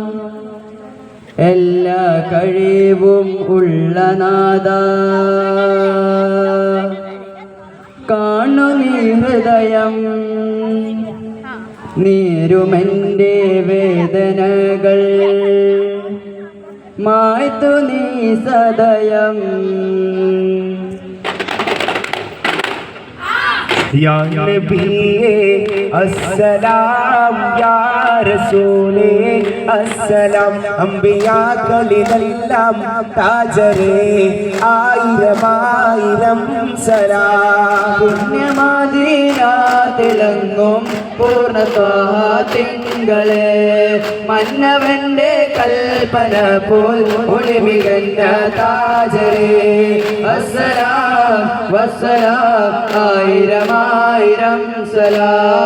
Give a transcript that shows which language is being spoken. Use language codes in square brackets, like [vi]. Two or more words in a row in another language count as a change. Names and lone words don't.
[ml] എല്ലാ കഴിവും ഉള്ള നാഥാ, കാണു നീ ഹൃദയം, നീരുമെൻ്റെ വേദനകൾ മായ്തു നീ സദയം. [ar] يا نبيّ السلام يا رسولَ السلام [ml] അമ്പിയാക്കളിലെല്ലാം താജരേ ആയിരം സലാം. പുണ്യമദീന തിളങ്ങും പൂർണ്ണത്വത്തിങ്കളെ മന്നവന്റെ കൽപ്പന പോൽ ഒളിമികഞ്ഞ താജരേ [ar] السلام والسلام [ml] ആയിരം സലാം.